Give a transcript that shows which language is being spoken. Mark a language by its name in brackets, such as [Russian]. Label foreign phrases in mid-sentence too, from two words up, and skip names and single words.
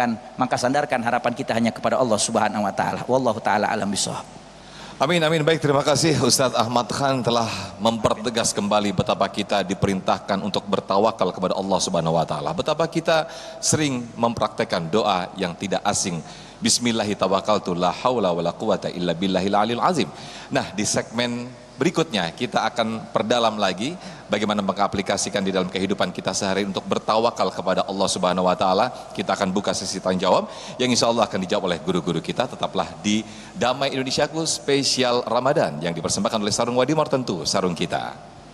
[Indonesian] Maka sandarkan harapan kita hanya kepada Allah [Arabic] سبحانه وتعالى. والله تعالى أعلم بالصواب. آمين، آمين. [Indonesian] Baik, terima kasih Ustadz Ahmad Khan telah mempertegas kembali betapa kita diperintahkan untuk bertawakal kepada Allah [Arabic] سبحانه وتعالى. [Indonesian] Betapa kita sering mempraktekkan doa yang tidak asing. [Arabic] بسم الله توكلت لا حول ولا قوة إلا بالله العلي العظيم. [Indonesian] Nah, di segmen berikutnya kita akan perdalam lagi bagaimana mengaplikasikan di dalam kehidupan kita sehari untuk bertawakal kepada Allah [Arabic] سبحانه وتعالى. [Indonesian] Kita akan buka sesi tanya jawab yang [Arabic] إن شاء الله [Indonesian] akan dijawab oleh guru-guru kita. Tetaplah di Damai Indonesiaku spesial Ramadan yang dipersembahkan oleh Sarung Wadimor, tentu sarung kita.